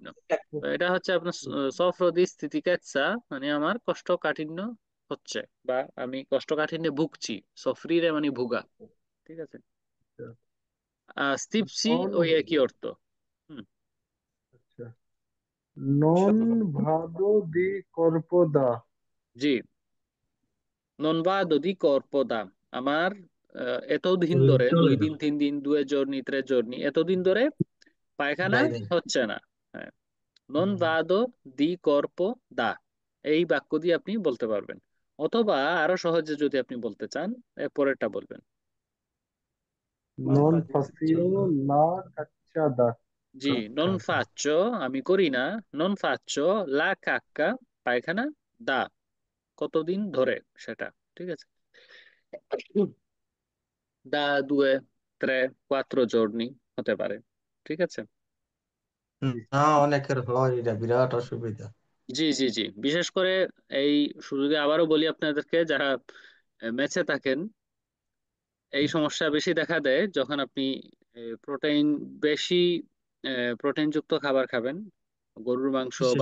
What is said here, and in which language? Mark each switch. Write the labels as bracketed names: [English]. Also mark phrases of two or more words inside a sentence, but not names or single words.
[Bangla] তো এটা হচ্ছে আপনার [Italian] soffro di stitichezza, [Bangla] মানে আমার কোষ্ঠকাঠিন্য হচ্ছে, বা আমি কোষ্ঠকাঠিন্যে ভুগছি। সফরিরে মানে ভুগা, ঠিক আছে। স্টিপসি নন ওই একই অর্থ। হুম, আচ্ছা, নন স- [Italian] vado di corpo da. [Bangla] জি, [Italian] non vado di corpo da [Bangla] আমার এতদিন শরীর ধরে, চলে দুই না, দিন 3 দিন, [Italian] 2 giorni 3 giorni, [Bangla] এতদিন ধরে পায়খানা যাই নাই। হচ্ছে না। হ্যাঁ, [Italian] non vado di corpo da [Bangla] এই বাক্য দিয়ে আপনি বলতে পারবেন। অথবা আরো সহজে যদি আপনি বলতে চান, এর পরেরটা বলবেন। [Italian] non faccio la cacca da. [Bangla] জি, [Italian] non faccio [Bangla] আমি করি না, [Italian] non faccio la cacca [Bangla] পায়খানা, দা কতদিন ধরে সেটা, ঠিক আছে। [Italian] da due, [Bangla] 3, 4 giorni হতে পারে, ঠিক আছে। না, অনেকের হয়, এটা বিরাট অসুবিধা। জি জি জি, বিশেষ করে এই সুযোগে আবারও বলি আপনাদেরকে, যারা ম্যাচে থাকেন, এই সমস্যা বেশি দেখা দেয় যখন আপনি প্রোটিন বেশি, প্রোটিনযুক্ত খাবার খাবেন, গরুর মাংস বা